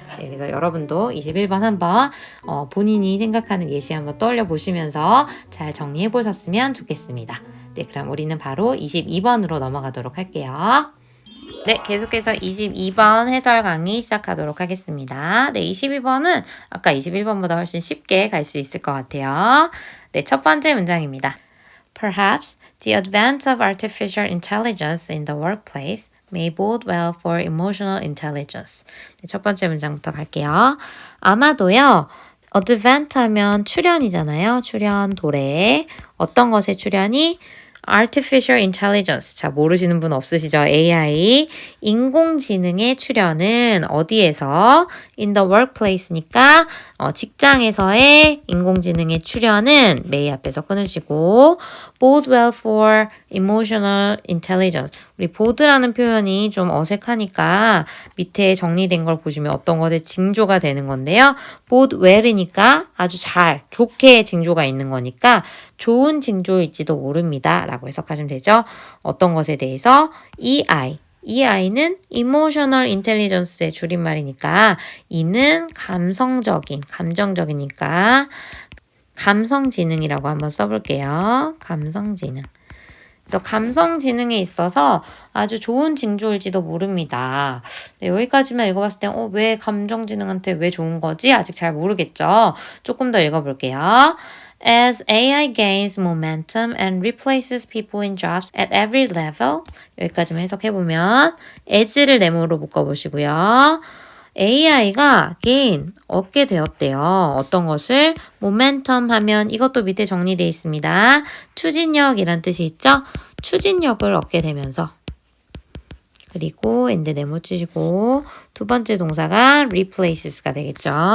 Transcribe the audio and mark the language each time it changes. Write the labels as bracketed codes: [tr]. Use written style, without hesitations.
[ko] 네, 그래서 여러분도 21번 한번 본인이 생각하는 예시 한번 떠올려 보시면서 잘 정리해 보셨으면 좋겠습니다. 네, 그럼 우리는 바로 22번으로 넘어가도록 할게요. 네, 계속해서 22번 해설 강의 시작하도록 하겠습니다. 네, 22번은 아까 21번보다 훨씬 쉽게 갈 수 있을 것 같아요. 네, 첫 번째 문장입니다. [en] Perhaps the advent of artificial intelligence in the workplace may bode well for emotional intelligence. [ko] 네, 첫 번째 문장부터 갈게요. 아마도요, advent 하면 출현이잖아요. 출현, 도래. 어떤 것의 출현이? Artificial Intelligence. 자, 모르시는 분 없으시죠? [en] AI. [ko] 인공지능의 출현은 어디에서? [en] In the workplace니까 [ko] 직장에서의 인공지능의 출현은 [en] may [ko] 앞에서 끊으시고 [en] bode well for emotional intelligence. [ko] 우리 bode라는 표현이 좀 어색하니까 밑에 정리된 걸 보시면 어떤 것의 징조가 되는 건데요. bode well이니까 아주 잘, 좋게 징조가 있는 거니까 좋은 징조일지도 모릅니다. 라고 해석하시면 되죠. 어떤 것에 대해서 EI. EI는 Emotional Intelligence의 줄임말이니까 E는 감성적인, 감정적이니까 감성지능이라고 한번 써볼게요. 감성지능. 그래서 감성지능에 있어서 아주 좋은 징조일지도 모릅니다. 네, 여기까지만 읽어봤을 때 왜 감정지능한테 왜 좋은 거지? 아직 잘 모르겠죠? 조금 더 읽어볼게요. [en] As AI gains momentum and replaces people in jobs at every level. [ko] 여기까지만 해석해보면 as를 네모로 묶어보시고요. AI가 gain, 얻게 되었대요. 어떤 것을? momentum 하면 이것도 밑에 정리되어 있습니다. 추진력이란 뜻이 있죠? 추진력을 얻게 되면서 그리고 and 네모 치시고 두 번째 동사가 replaces가 되겠죠.